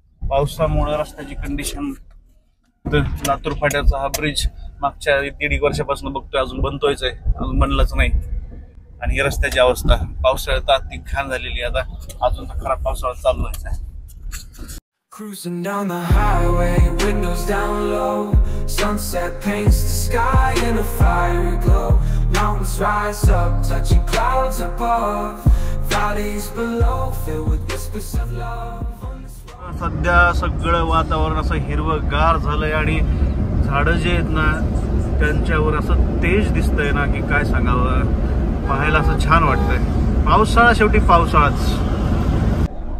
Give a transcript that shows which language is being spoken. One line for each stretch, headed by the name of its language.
Marathi: पावसामुळे रस्त्याची कंडिशन, लातूर फाट्याचा हा ब्रिज मागच्या 1.5 वर्षापासून बघतोय, अजून बनतोयच आहे, अजून बनलंच नाही. आणि ही रस्त्याची अवस्था पावसाळ्यात अति घाण झालेली. आता अजून तर खराब पावसाळा चालू आहे.
English: Cruising down the highway, windows down low. Sunset paints the sky in a fiery glow. Mountains rise up, touching clouds above. Valleys below, filled with whispers of love.
Marathi: सध्या सगळं वातावरण असं हिरवंगार झालंय आणि झाडं जे आहेत ना त्यांच्यावर असं तेज दिसतंय ना की काय सांगावं. पाहायला असं छान वाटतंय. पावसाळा शेवटी पावसाळाच.